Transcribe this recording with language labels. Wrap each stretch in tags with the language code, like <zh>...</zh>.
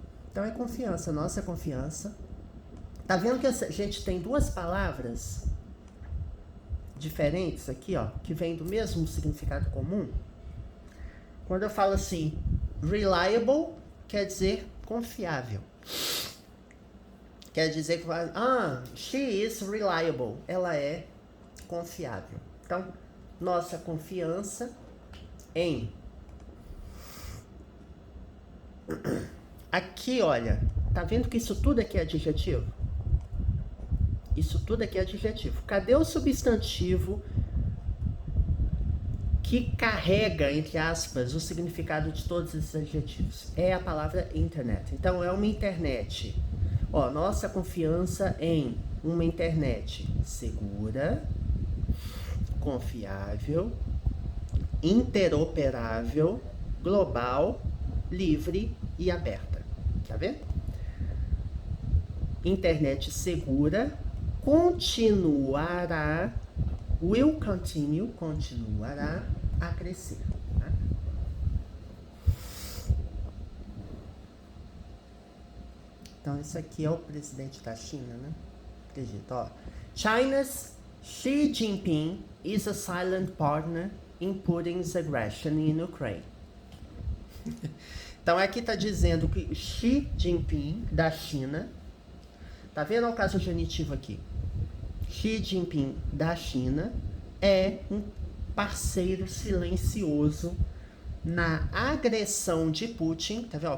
<pt>Então é confiança, nossa confiança. Tá vendo que a gente tem duas palavras diferentes aqui, ó, que vêm do mesmo significado comum? Quando eu falo assim, reliable, quer dizer confiável. Quer dizer que,</pt> <en>she is reliable.</en> <pt>Ela é confiável. Então, nossa confiança em. Aqui, olha, tá vendo que isso tudo aqui é adjetivo? Isso tudo aqui é adjetivo. Cadê o substantivo que carrega, entre aspas, o significado de todos esses adjetivos? É a palavra internet. Então, é uma internet. Ó, nossa confiança em uma internet segura, confiável, interoperável, global, livre e aberta. Tá vendo? Internet segura, continuará,</pt> <en>will continue,</en> <pt>continuará a crescer. Tá? Então, isso aqui é o presidente da China, né? Acredito, ó.</pt> <en>China's Xi Jinping is a silent partner in Putin's aggression in Ukraine.</en> <pt>Então, aqui está dizendo que Xi Jinping, da China, tá vendo o caso genitivo aqui? Xi Jinping, da China, é um parceiro silencioso na agressão de Putin. Tá vendo?</pt>